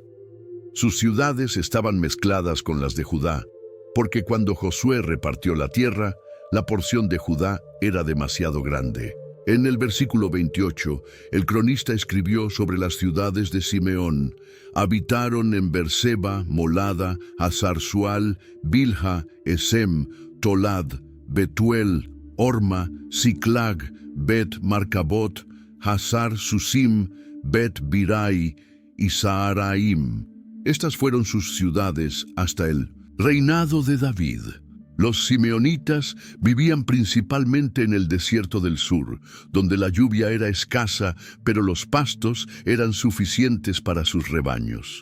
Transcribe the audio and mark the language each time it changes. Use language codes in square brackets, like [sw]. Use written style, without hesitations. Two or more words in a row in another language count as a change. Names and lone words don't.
[es] Sus ciudades estaban mezcladas con las de Judá, porque cuando Josué repartió la tierra, la porción de Judá era demasiado grande. En el versículo 28, el cronista escribió sobre las ciudades de Simeón. Habitaron en Berseba, Molada, Hazar-Sual, Bilha, Esem, Tolad, Betuel, Orma, Siclag, Bet-Marcabot, Hazar-Susim, Bet-Birai y Saharaim. Estas fueron sus ciudades hasta el reinado de David. Los simeonitas vivían principalmente en el desierto del sur, donde la lluvia era escasa, pero los pastos eran suficientes para sus rebaños.